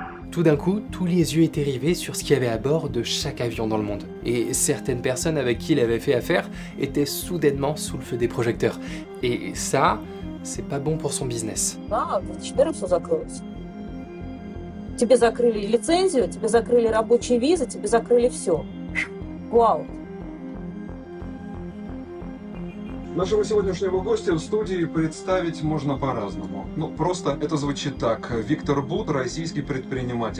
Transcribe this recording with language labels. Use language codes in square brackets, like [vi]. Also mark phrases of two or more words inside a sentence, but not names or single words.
[fr] Tout d'un coup, tous les yeux étaient rivés sur ce qu'il y avait à bord de chaque avion dans le monde. Et certaines personnes avec qui il avait fait affaire étaient soudainement sous le feu des projecteurs. Et ça, c'est pas bon pour son business. [ru] Теперь все закрылось. Тебе закрыли лицензию, тебе закрыли рабочие визы, тебе закрыли все. Вау. Нашего сегодняшнего гостя в студии представить можно по-разному. Ну, просто это звучит так. Виктор Бут, российский предприниматель.